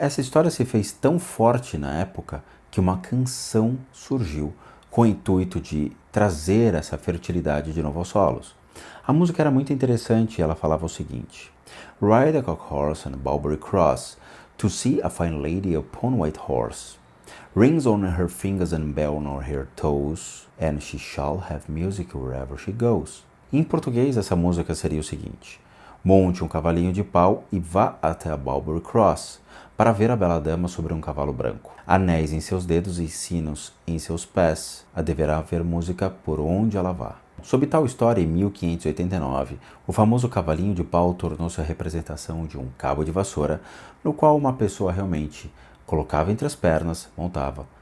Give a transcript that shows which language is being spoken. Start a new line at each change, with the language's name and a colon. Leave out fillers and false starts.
Portuguese: Essa história se fez tão forte na época que uma canção surgiu com o intuito de trazer essa fertilidade de novo aos solos. A música era muito interessante e ela falava o seguinte:
English: Ride a cock horse on Barbary Cross to see a fine lady upon white horse. Rings on her fingers and bell on her toes, and she shall have music wherever she goes.
Portuguese: Em português, essa música seria o seguinte: monte um cavalinho de pau e vá até a Barbary Cross, para ver a bela dama sobre um cavalo branco. Anéis em seus dedos e sinos em seus pés, a deverá haver música por onde ela vá. Sob tal história, em 1589, o famoso cavalinho de pau tornou-se a representação de um cabo de vassoura, no qual uma pessoa realmente colocava entre as pernas, montava